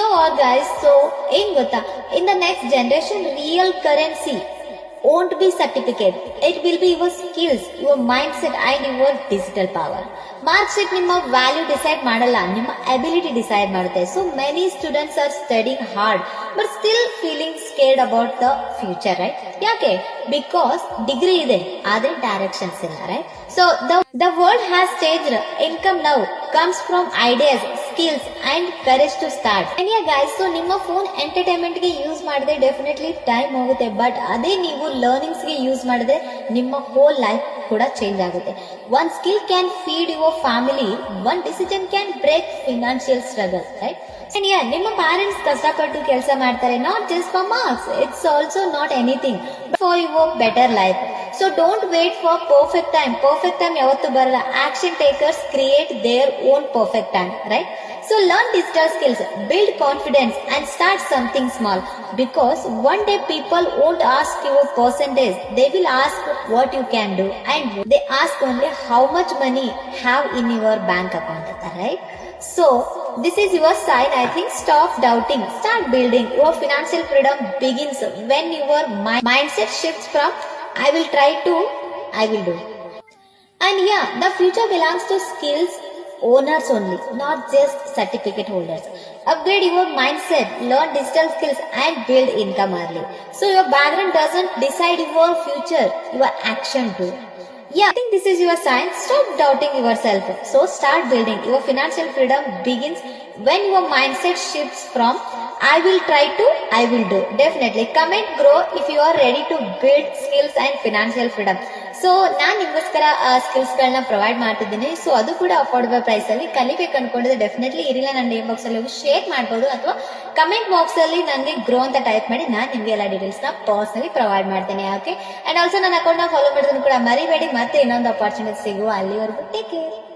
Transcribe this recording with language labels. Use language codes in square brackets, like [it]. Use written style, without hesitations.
[en] what guys, so in the next generation real currency won't be certificate, it will be your skills, your mindset and your digital power. [kn] Mark sheet ನಿಮ್ಮ value decide ಮಾಡಲ್ಲ, ನಿಮ್ಮ ability decide ಮಾಡುತ್ತೆ. [en] So many students are studying hard but still feeling scared about the future, right? [kn] ಯಾಕೆ? [en] because [kn] degree ಇದೆ ಆದ್ರೆ directions ಇಲ್ಲ, [en] Right? So the world has changed. Income now comes from ideas, skills and courage to start. And yeah guys, [kn] so ನಿಮ್ಮ phone entertainment ಗೆ use ಮಾಡಿದ್ರೆ definitely time ಹೋಗುತ್ತೆ, but ಅದೇ ನೀವು ಲರ್ನಿಂಗ್ಸ್ ಗೆ ಯೂಸ್ ಮಾಡಿದ್ರೆ ನಿಮ್ಮ ಹೋಲ್ ಲೈಫ್ ಕೂಡ ಚೇಂಜ್ ಆಗುತ್ತೆ. [en] One skill can feed your family, one decision can break financial struggle, right? And yeah, [kn] ನಿಮ್ಮ ಪ್ಯಾರೆಂಟ್ಸ್ ಕಷ್ಟಪಟ್ಟು ಕೆಲಸ ಮಾಡ್ತಾರೆ, [en] Not just for marks, it's also not anything for your better life. So don't wait for perfect time. [kn] Perfect time ಯಾವತ್ತೂ ಬರಲ್ಲ. [en] Action takers create their own perfect time, right? So learn digital skills, build confidence and start something small, because one day people won't ask your percentage, they will ask what you can do, and they ask only how much money have in your bank account, right? So this is your sign, I think. Stop doubting, start building. Your financial freedom begins when your mindset shifts from I will try to I will do. And yeah, the future belongs to skills owners only, not just certificate holders. Upgrade your mindset, learn digital skills and build income early. So your background doesn't decide your future, your action do. Yeah, I think this is your sign. Stop doubting yourself. So start building. Your financial freedom begins when your mindset shifts from I will try to I will do. Definitely comment grow if you are ready to build skills and financial freedom. [kn] So ನಾನು ನಿಮಗೋಸ್ಕರ skills ಗಳನ್ನ provide ಮಾಡ್ತಿದ್ದೀನಿ. So ಅದು ಕೂಡ affordable price ಅಲ್ಲಿ. ಕಲಿಬೇಕು ಅನ್ಕೊಂಡಿದ್ರೆ definitely ಇರಿಲ್ಲ ನನ್ನ DM box ಅಲ್ಲಿ ಹೋಗಿ ಶೇರ್ ಮಾಡಬಹುದು, ಅಥವಾ ಕಮೆಂಟ್ ಬಾಕ್ಸ್ ಅಲ್ಲಿ ನನಗೆ ಗ್ರೋ ಅಂತ ಟೈಪ್ ಮಾಡಿ ನಾನು ನಿಮ್ಗೆ ಎಲ್ಲ ಡೀಟೇಲ್ಸ್ ನ ಪರ್ಸನಲಿ ಪ್ರೊವೈಡ್ ಮಾಡ್ತೇನೆ. ಓಕೆ, ಅಂಡ್ ಆಲ್ಸೋ ನನ್ನ ಅಕೌಂಟ್ ನ ಫಾಲೋ ಮಾಡೋದನ್ನು ಕೂಡ ಮರಿಬೇಡಿ. ಮತ್ತೆ ಇನ್ನೊಂದು ಅಪಾರ್ಚುನಿಟಿ ಸಿಗುವ ಅಲ್ಲಿವರೆಗೂ [en] Take care.